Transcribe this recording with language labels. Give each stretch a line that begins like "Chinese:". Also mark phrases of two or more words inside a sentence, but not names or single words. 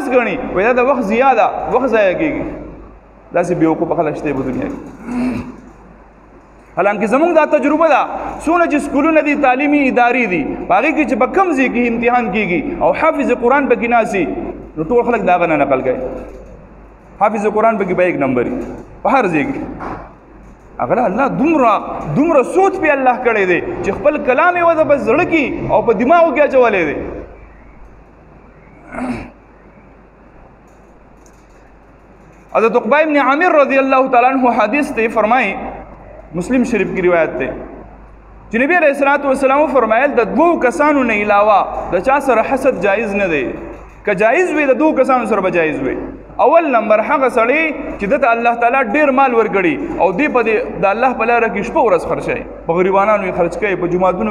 Pashto: غني وای دا وخت زیاده وخت ضایع کیږي داسې بیوقوف خلک شته په دنیا کې حالانکه زمونږ دا تجربه ده څونه چې سکولونه دي تعلیمي ادارې دي هغې کې چې په کم ځای کې امتحان کېږي او حافظ قرآن پکې ناسي نو ټول خلک د هغه نه نقل کوي حافظ قرآن پکې به 1 نمبر په هر ځای کې هغه الله دومره سوچ په الله کړی دی چې خپل کلام یې وځه بس زړه کې او په دماغو کې اچولی دی حضرت عقبہ ابن عامر
Arabic: رضی اللہ تعالیٰ عنہ
Pashto: حدیث تے فرمائی
Urdu: مسلم شریف کی روایت
Pashto: تے چې نبی
Arabic: علیہ الصلوۃ والسلام
Pashto: فرمایل د 2 کسانو نه علاوه د چا سره حسد جایز نه دی که جایز وي د 2 کسانو سره به جایز وي اول نمبر هغه سړی چې د الله تعالی ډیر مال ورګړي او دی په د الله په لار کې شپه ورځ خرچي په غریبانو یې خرچ کوي په جماعتونو